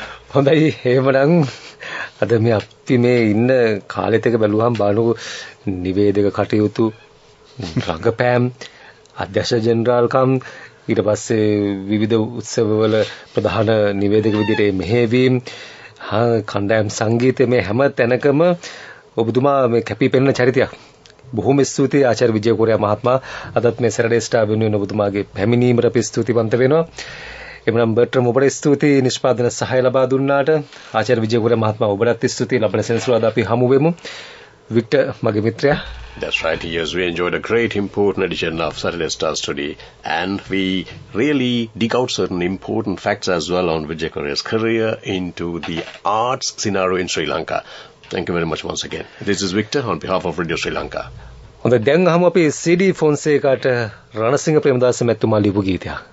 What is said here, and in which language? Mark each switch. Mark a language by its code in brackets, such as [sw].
[si] හොඳයි එහෙමනම් අද මේ අපි මේ ඉන්න කාලෙත් එක බැලුවහම බලනකො නිවේදක කටයුතු රංගපෑම් අධ්‍යක්ෂ ජෙනරාල්කම් ඊට පස්සේ විවිධ උත්සවවල ප්‍රධාන නිවේදක විදිහට මෙහෙවීම් කණ්ඩායම් සංගීතය මේ හැම තැනකම ඔබතුමා මේ කැපී පෙනෙන චරිතයක්. බොහොම ස්තුතියි ආචාර්ය විජය කොරියා මහත්මයා. අදත් මේ සැරඩේ ස්ටාර් වෙනුවෙන් ඔබතුමාගේ පැමිණීමට අපි ස්තුතිවන්ත වෙනවා. එමනම් බර්ට්‍රම් ඔබට ස්තුතියි නිෂ්පාදන සහාය ලබා දුන්නාට. ආචාර්ය විජය කොරියා මහත්මයා ඔබටත් ස්තුතියි. ලබන සෙනසුරාදා අපි හමු වෙමු. වික්ටර් මගේ මිත්‍රයා. [en] That's right. Yes, we enjoyed a great important edition of Saturday Stars today, and we really dig out certain important facts as well on Vijay Korea's career into the arts scenario in Sri Lanka. Thank you very much once again. This is Victor on behalf of Radio Sri Lanka. [si] හොඳ දැන් අහමු අපි CD ෆොන්සේකාට Ranasinghe Premadasa මැතිතුමා ලියපු ගීතයක්.